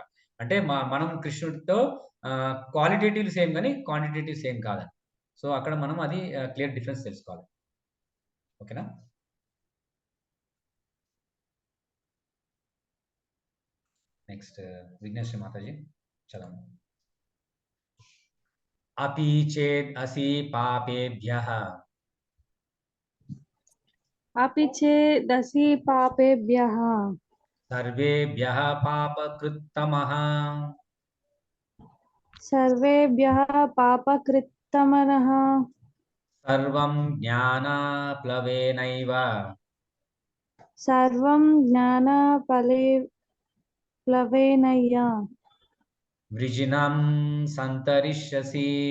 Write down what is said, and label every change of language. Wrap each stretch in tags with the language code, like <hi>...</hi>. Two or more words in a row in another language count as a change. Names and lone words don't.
<te>అంటే మనం కృష్ణుడితో</te> <en>qualitative same</en> <te>కానీ</te> <en>quantitative same</en> <te>కాదని. సో అక్కడ మనం అది</te> <en>clear difference</en> <te>తెలుసుకోవాలి. ఓకేనా? నెక్స్ట్ విఘ్నేశ్వరి మాతాజీ చదవండి.</te> <sa>अपि चेत् असि पापेभ्यः सर्वेभ्यः पापकृत्तमः सर्वं ज्ञानप्लवेनैव वृजिनं सन्तरिष्यसि</sa>